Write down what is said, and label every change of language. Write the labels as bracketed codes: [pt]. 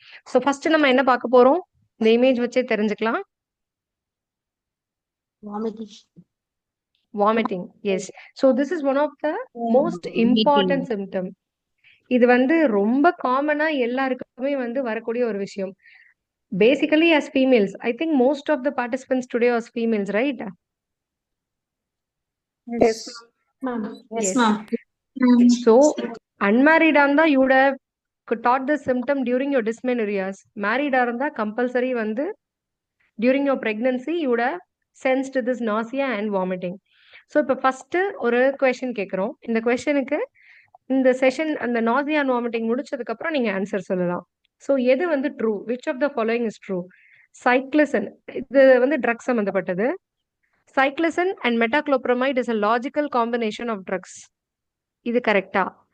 [ta] So first நம்ம என்ன பார்க்க போறோம், இந்த இமேஜ் வச்சே தெரிஞ்சுக்கலாம். [en] Vomiting. Yes. So this is one of the most important symptom. [ta] இது வந்து ரொம்ப காமனா எல்லாருக்குமே வந்து வரக்கூடிய ஒரு விஷயம். [en] Basically as females, I think most of the participants today are females, right? Yes, ma'am. Yes, ma'am. So unmarried இருந்தா you would have taught this symptom during your dysmenorrheas. Married இருந்தா compulsory வந்து during your pregnancy you would have sensed this nausea and vomiting. [ta] So இப்போ first ஒரு question கேட்குறோம். இந்த கொஸ்டினுக்கு இந்த session அந்த நாசியா அண்ட் வாமிட்டிங் முடிச்சதுக்கு அப்புறம் நீங்க ஆன்சர் சொல்லலாம். [en] So எது வந்து true, which of the following is true? Cyclizine, [ta] இது வந்து ட்ரக் சம்பந்தப்பட்டது. [en] Cyclizine and metoclopramide is a logical combination of drugs. [ta] இது கரெக்டா?